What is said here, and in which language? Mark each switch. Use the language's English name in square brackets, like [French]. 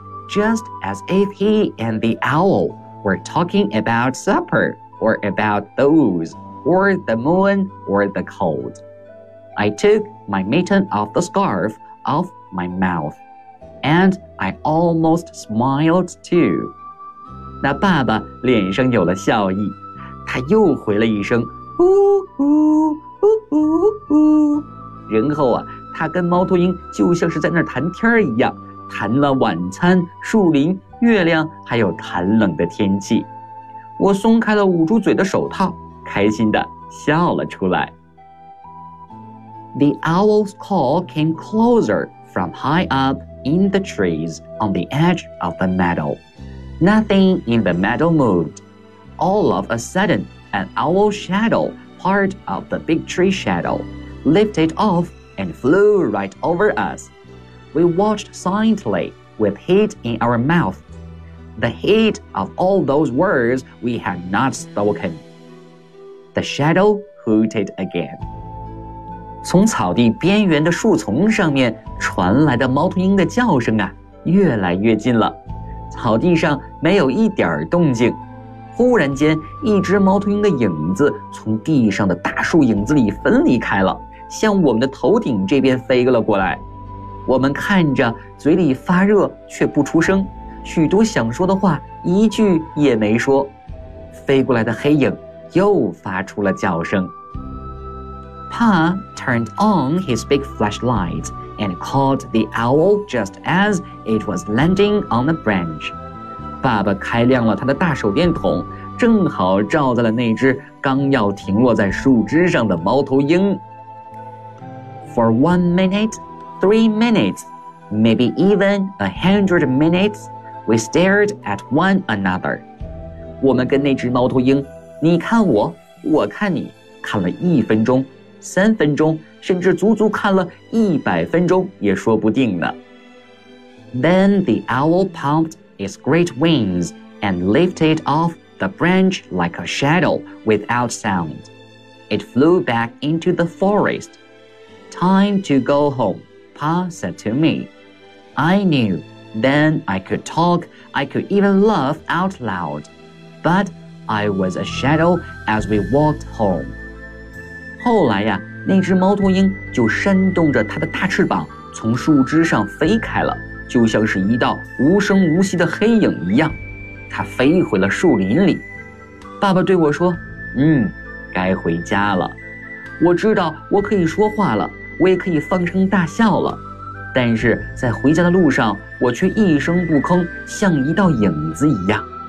[English] just as if he and the owl were talking about supper or about those or the moon or the cold. I took my mitten off the scarf off my mouth. And I almost smiled too. [Chinese] 那爸爸脸上有了笑意，他又回了一声呜呜呜呜呜。然后啊，他跟猫头鹰就像是在那儿谈天一样，谈了晚餐、树林、月亮，还有寒冷的天气。我松开了捂住嘴的手套，开心地笑了出来。 [English] The owl's call came closer from high up. In the trees on the edge of the meadow. Nothing in the meadow moved. All of a sudden, an owl shadow, part of the big tree shadow, lifted off and flew right over us. We watched silently with heat in our mouth, the heat of all those words we had not spoken. The shadow hooted again. [Chinese] 从草地边缘的树丛上面传来的猫头鹰的叫声啊，越来越近了。草地上没有一点动静。忽然间，一只猫头鹰的影子从地上的大树影子里分离开了，向我们的头顶这边飞了过来。我们看着，嘴里发热却不出声，许多想说的话一句也没说。飞过来的黑影又发出了叫声。 [English] Pa turned on his big flashlight and called the owl just as it was landing on the branch. [Chinese] 爸爸开亮了他的大手电筒，正好照在了那只刚要停落在树枝上的猫头鹰。 [English] For 1 minute, 3 minutes, maybe even 100 minutes, we stared at one another. [Chinese] 我们跟那只猫头鹰，你看我，我看你，看了一分钟。 3分钟，甚至足足看了100分钟也说不定呢。 [English] Then the owl pumped its great wings and lifted off the branch like a shadow without sound. It flew back into the forest. Time to go home, Pa said to me. I knew then I could talk, I could even laugh out loud. But I was a shadow as we walked home. [Chinese] 后来呀，那只猫头鹰就扇动着它的大翅膀从树枝上飞开了，就像是一道无声无息的黑影一样，它飞回了树林里。爸爸对我说，该回家了。我知道我可以说话了，我也可以放声大笑了，但是在回家的路上，我却一声不吭，像一道影子一样。